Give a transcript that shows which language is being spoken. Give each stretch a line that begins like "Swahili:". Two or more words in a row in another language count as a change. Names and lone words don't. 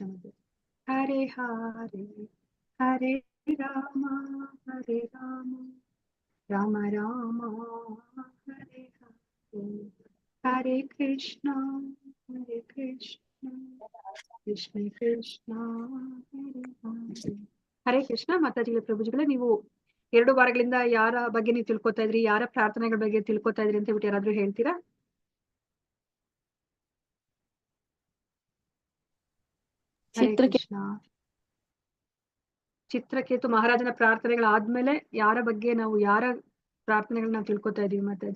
Kannada: ಹರೇ ಹರೇ ಹರೇ ರಾಮ ಹರೇ ರಾಮ ರಾಮ ರಾಮ ಹರೇ ಹರೇ ಹರೇ ಕೃಷ್ಣ ಕೃಷ್ಣ ಕೃಷ್ಣ ಹರೇ ಹರೇ. ಹರೇ ಕೃಷ್ಣ. ಮಾತಾಜಿಗಳ ಪ್ರಭುಜಿಗಳೇ, ನೀವು 2 ವಾರಗಳಿಂದ ಯಾರ ಬಗ್ಗೆ ನೀವು ತಿಳ್ಕೊತಾ ಇದ್ರಿ, ಯಾರ ಪ್ರಾರ್ಥನೆಗಳ ಬಗ್ಗೆ ತಿಳ್ಕೊತಾ ಇದ್ರಿ ಅಂತ ಹೇಳ್ಬಿಟ್ಟು ಯಾರಾದ್ರೂ ಹೇಳ್ತೀರಾ? ಹರೇ ಕೃಷ್ಣ. ಚಿತ್ರಕೇತು ಮಹಾರಾಜನ ಪ್ರಾರ್ಥನೆಗಳಾದ್ಮೇಲೆ ಯಾರ ಬಗ್ಗೆ ನಾವು ಯಾರ ಪ್ರಾರ್ಥನೆಗಳನ್ನ ನಾವು ತಿಳ್ಕೊತಾ ಇದೀವಿ ಮಾತಾಜಿ?